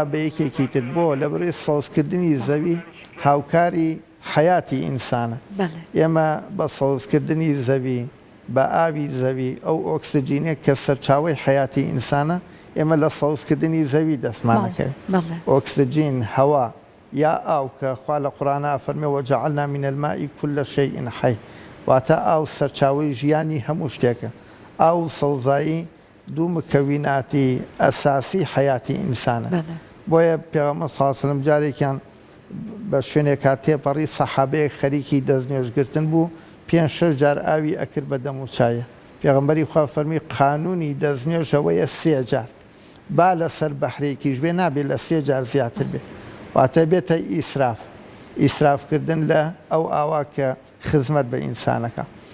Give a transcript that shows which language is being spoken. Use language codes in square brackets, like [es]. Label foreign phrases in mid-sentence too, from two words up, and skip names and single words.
[ckb] بە یەکێکی تر بۆ لەبەرەوەی سەوزکردنی زەوی هاوکاری حیاتی ئینسانە ئێمە بە سەوزکردنی زەوی بە ئاوی زەوی ئەو ئۆکسجینە کە سەرچاوی حیاتی ئینسانە ئێمە لە سەوزکردنی زەوی دەستمانەکەوێت ئۆکسجین هەوا یا ئاو کە خوا لە قورئانە فەرمێ [ar] وەجەعەلنا من الماء كل شيء حي [ckb] واتە ئاو سەرچاوی ژیانی هەموو شتێکە ئاو سەوزایی دوو مکەویناتی ئەساسی حیاتی ئینسانە بۆیە پێغەمبەر [ar] صلی الله علیه وسلم [ckb] جارێکیان بە شوێنێکا تێپەڕی سەحابەیەک خەریکی دەستنوێژگرتن بوو 5-6 جار ئاوی ئەکرد بە دەم و چایە پێغەمبەری خوا فەرمی قانونی دەستنوێژەوەیە 3 جار با لەسەر بەحرێکیش بێ نابێت لە 3 جار زیاتر بێ واتە بێتە ئیسراف ئیسرافکردن لە ئەو ئاوا کە خزمەت بە ئینسانەکە